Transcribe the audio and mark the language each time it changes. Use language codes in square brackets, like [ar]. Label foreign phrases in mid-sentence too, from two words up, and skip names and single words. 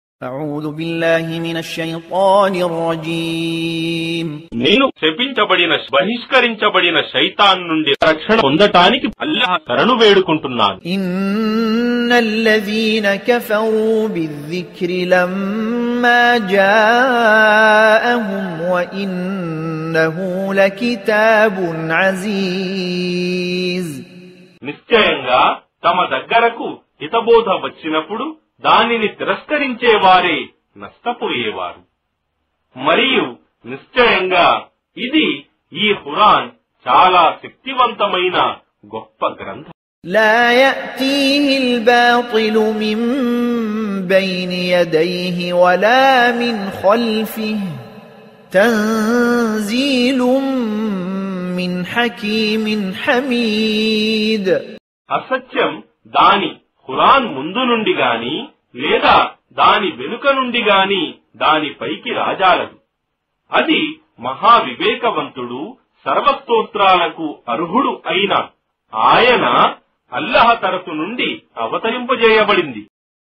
[ar] أعوذ بالله من الشيطان الرجيم [te] నేను శపించబడిన బహిష్కరించబడిన శైతాన్ నుండి రక్షణ పొందటానికి అల్లాహ్ శరణు వేడుకుంటున్నాను. [ar] إن الذين كفروا بالذكر لما جاءهم وإنه لكتاب عزيز [te] నిశ్చయంగా తమ దగ్గరకు హితబోధ వచ్చినప్పుడు దానిని తిరస్కరించేవారే నష్టపోయేవారు. మరియు నిశ్చయంగా ఇది ఈ ఖురాన్ చాలా శక్తివంతమైన గొప్ప గ్రంథం. [ar] لا يأتيه الباطل من بين يديه ولا من خلفه تنزيل من حكيم حميد. [te] అసత్యం దాని ఖురాన్ ముందు నుండి గాని లేదా దాని వెనుక నుండి గాని దానిపైకి రాజాలదు. అది మహావివేకవంతుడు సర్వస్తోత్రాలకు అర్హుడు అయిన ఆయన అల్లాహ్ తరఫు నుండి అవతరింపజేయబడింది.